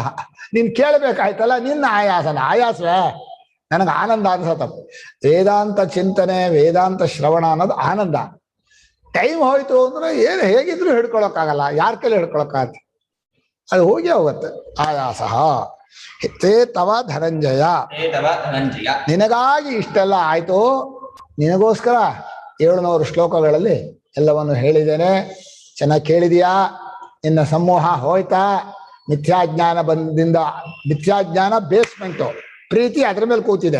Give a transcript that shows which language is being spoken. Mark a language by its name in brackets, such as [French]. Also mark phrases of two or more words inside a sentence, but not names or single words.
[Kannada] ನೀನ್ ಕೇಳಬೇಕಾಯ್ತಲ್ಲ, ನಿನ್ನ ಆಯಾಸನ. ಆಯಾಸವೇ? ನನಗೆ ಆನಂದ ಅನ್ಸತ್ತಪ್ಪ. ವೇದಾಂತ ಚಿಂತನೆ, ವೇದಾಂತ ಶ್ರವಣ ಅನ್ನೋದು ಆನಂದ. ಟೈಮ್ ಹೋಯ್ತು ಅಂದ್ರೆ ಏನು ಹೇಗಿದ್ರು ಹಿಡ್ಕೊಳಕ್ಕಾಗಲ್ಲ, ಯಾರ ಕೈಲಿ ಹಿಡ್ಕೊಳಕ್ಕಾಗತ್ತೆ? ಅದು ಹೋಗಿ ಹೋಗುತ್ತೆ. [Sanskrit] ಆಯಾಸ ತೇ ತವ ಧನಂಜಯ, [Kannada] ನಿನಗಾಗಿ ಇಷ್ಟೆಲ್ಲ ಆಯ್ತು, ನಿನಗೋಸ್ಕರ 700 ಶ್ಲೋಕಗಳಲ್ಲಿ ಎಲ್ಲವನ್ನು ಹೇಳಿದ್ದೇನೆ. ಚೆನ್ನಾಗಿ ಕೇಳಿದೀಯಾ? ನಿನ್ನ ಸಮೂಹ ಹೋಯ್ತಾ? ಮಿಥ್ಯಾಜ್ಞಾನ ಬಂದಿಂದ, ಮಿಥ್ಯಾಜ್ಞಾನ ಬೇಸ್ಮೆಂಟು, ಪ್ರೀತಿ ಅದ್ರ ಮೇಲೆ ಕೂತಿದೆ.